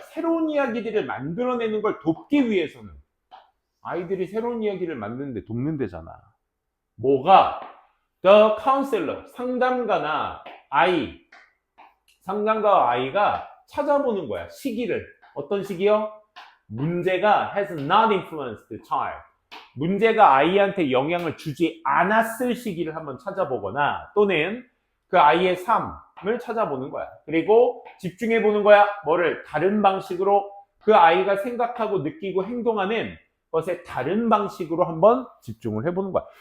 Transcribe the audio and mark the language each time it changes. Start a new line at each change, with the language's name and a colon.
Korean: 새로운 이야기들을 만들어내는 걸 돕기 위해서는 아이들이 새로운 이야기를 만드는데 돕는 데잖아. 뭐가?
English: The counselor,
Korean: 상담가나 상담가와 아이가 찾아보는 거야. 시기를. 어떤 시기요? 문제가
English: has not influenced the child.
Korean: 문제가 아이한테 영향을 주지 않았을 시기를 한번 찾아보거나 또는 그 아이의 삶을 찾아보는 거야. 그리고 집중해 보는 거야. 뭐를? 다른 방식으로 그 아이가 생각하고 느끼고 행동하는 것에 다른 방식으로 한번 집중을 해보는 거야.